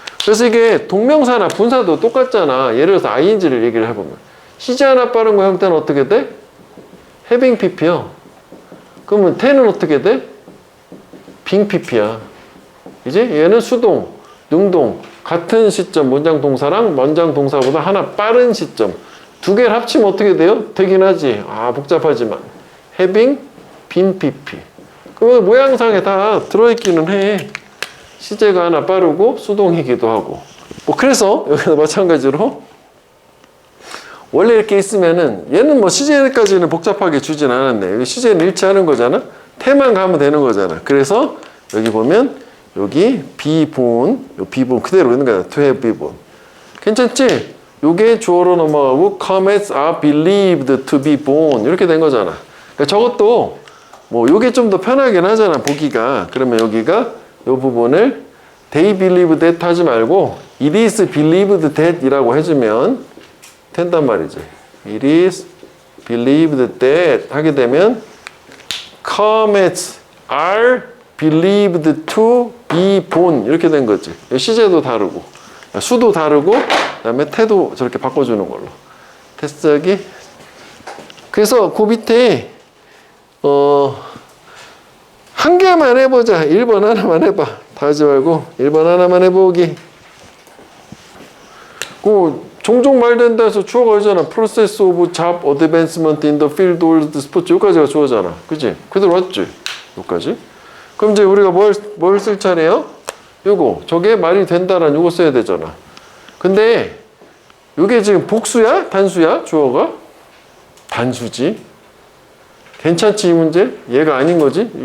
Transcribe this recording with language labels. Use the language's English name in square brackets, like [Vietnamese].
[Korean] 그래서 이게 동명사나 분사도 똑같잖아. 예를 들어서 ing를 얘기를 해보면 시제 하나 빠른 거 형태는 어떻게 돼? [English] having PP [Korean] 야. 그러면 태는 어떻게 돼? [English] being PP [Korean] 야. 이제 얘는 수동, 능동, 같은 시점 문장 동사랑 문장 동사보다 하나 빠른 시점 두 개를 합치면 어떻게 돼요? 되긴 하지. 아, 복잡하지만 [English] having been PP. [Korean] 그러면 모양상에 다 들어있기는 해. 시제가 하나 빠르고 수동이기도 하고. 뭐 그래서 여기도 마찬가지로 원래 이렇게 있으면은 얘는 뭐 시제까지는 복잡하게 주진 않았네. 여기 시제는 일치하는 거잖아. 태만 가면 되는 거잖아. 그래서 여기 보면 여기 be born, 요 be born 그대로 있는 거야. [English] to have been born. [Korean] 괜찮지? 요게 주어로 넘어가고 [English] comets are believed to be born [Korean] 이렇게 된 거잖아. 그러니까 저것도 뭐 요게 좀 더 편하긴 하잖아. 보기가. 그러면 여기가 요 부분을 [English] they believe that [Korean] 하지 말고 [English] it is believed that [Korean] 이라고 해주면 된단 말이지. [English] It is believed that [Korean] 하게 되면 [English] comets are believed to be born [Korean] 이렇게 된 거지. 시제도 다르고 수도 다르고 그다음에 태도 저렇게 바꿔주는 걸로. 됐어 여기? 그래서 그 밑에 한 개만 해보자. 1번 하나만 해봐. 다 하지 말고 1번 하나만 해보기. 그 종종 말된다 해서 주어가 있잖아. [English] Process of job advancement in the field of sports [Korean] 여기까지가 주어잖아. 그치? 그대로 왔지? 여기까지. 그럼 이제 우리가 뭘 쓸 차례요? 요거 저게 말이 된다라는 요거 써야 되잖아. 근데 요게 지금 복수야? 단수야? 주어가? 단수지. 괜찮지 이 문제? 얘가 아닌 거지?